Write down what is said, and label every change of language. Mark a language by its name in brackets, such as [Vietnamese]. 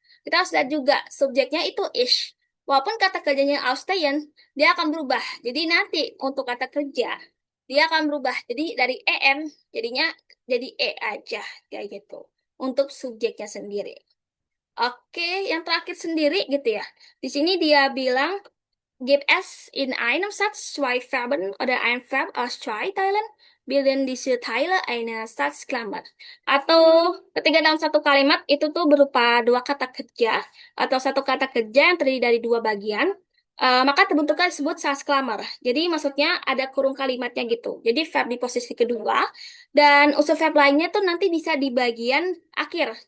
[Indonesian] Kita harus lihat juga subjeknya itu is. Walaupun kata kerjanya Ausstehen, dia akan berubah. Jadi nanti untuk kata kerja, dia akan berubah. Jadi dari EM, jadinya jadi E aja, kayak gitu. Untuk subjeknya sendiri. Oke, yang terakhir sendiri gitu ya. Di sini dia bilang, [German] gibt es in einem Satz zwei Verben oder ein Verb aus zwei Teilen, bilden diese Teile eine Satzklammer. [Indonesian] Atau ketika dalam satu kalimat itu tuh berupa dua kata kerja atau satu kata kerja yang terdiri dari dua bagian, maka terbentuklah disebut Satzklammer. Jadi maksudnya ada kurung kalimatnya gitu. Jadi verb di posisi kedua dan unsur verb lainnya tuh nanti bisa di bagian akhir.